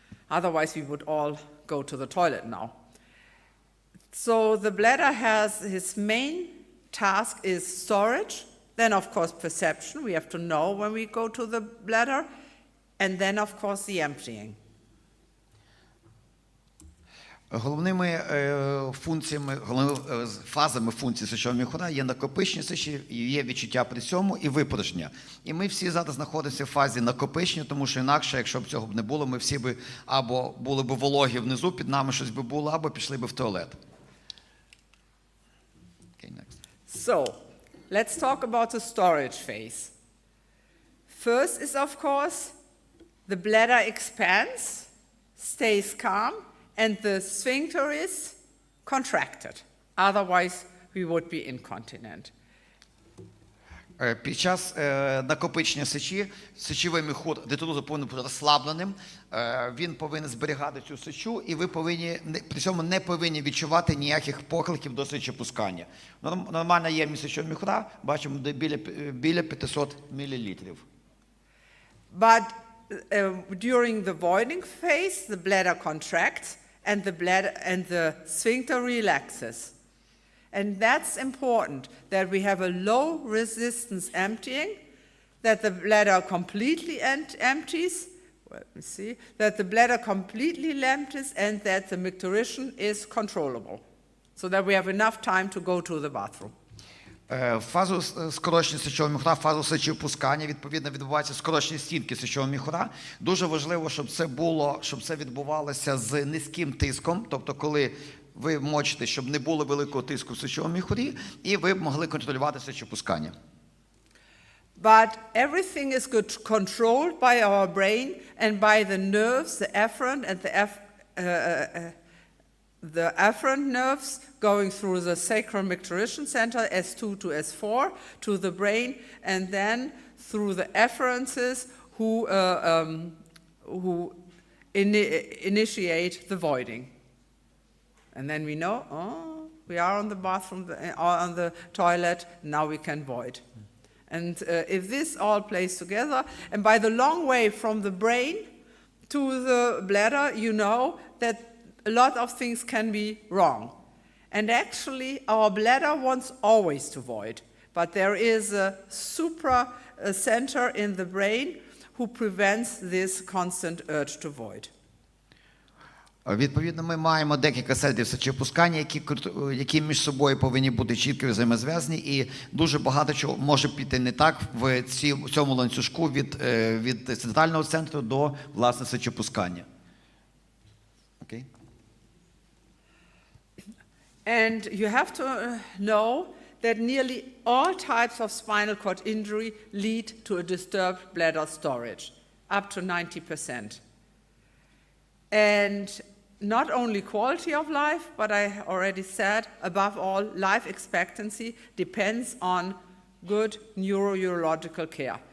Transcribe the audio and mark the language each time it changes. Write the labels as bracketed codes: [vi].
[en] Otherwise, we would all go to the toilet now. So the bladder has his main task is storage, then of course perception, we have to know when we go to the bladder, and then of course the emptying. [uk] Головними фазами функції сечового міхура є накопичення сечі, є відчуття при цьому і випорожнення. І ми всі зараз знаходимося в фазі накопичення, тому що інакше, якщо б цього б не було, ми всі б або були б вологі внизу, під нами щось би було, або пішли б в туалет. [en] Okay, next. So, let's talk about the storage phase. First is, of course, the bladder expands, stays calm, and the sphincter is contracted. Otherwise, we would be incontinent. [uk] Під час накопичення сечі, сечовий міхур дитинозу повинен бути розслабленим, він повинен зберігати цю сечу, і ви при цьому не повинні відчувати ніяких покликів до сечопускання. Нормальна ємність сечового міхура, бачимо, біля 500 мл. [en] But during the voiding phase, the bladder contracts and the sphincter relaxes. And that's important, that we have a low resistance emptying that the bladder completely empties. Let me see. That the bladder completely empties and that the micturition is controllable, so that we have enough time to go to the bathroom. [uk] Фазу скорочення сечового міхура, фазу сечовипускання, відповідно, відбувається скорочення стінки сечового міхура. Дуже важливо, щоб це відбувалося з низьким тиском, тобто коли ви мочите, щоб не було великого тиску в сечовому міхурі, і ви могли контролювати сечовипускання. [en] But everything is controlled by our brain and by the nerves, the afferent and the afferent nerves going through the sacral micturition center, S2 to S4, to the brain, and then through the afferences who initiate the voiding. And then we know, oh, we are on the bathroom, on the toilet, now we can void. And if this all plays together, and by the long way from the brain to the bladder, you know that a lot of things can be wrong. And actually, our bladder wants always to void. But there is a supra center in the brain who prevents this constant urge to void. [uk] Відповідно, ми маємо декілька центрів сечовипускання, які між собою повинні бути чітко взаємозв'язані, і дуже багато чого може піти не так в цьому ланцюжку від центрального центру до, власне, сечовипускання. [en] Okay. And you have to know that nearly all types of spinal cord injury lead to a disturbed bladder storage, up to 90%. And not only quality of life, but I already said, above all, life expectancy depends on good neuro-urological care.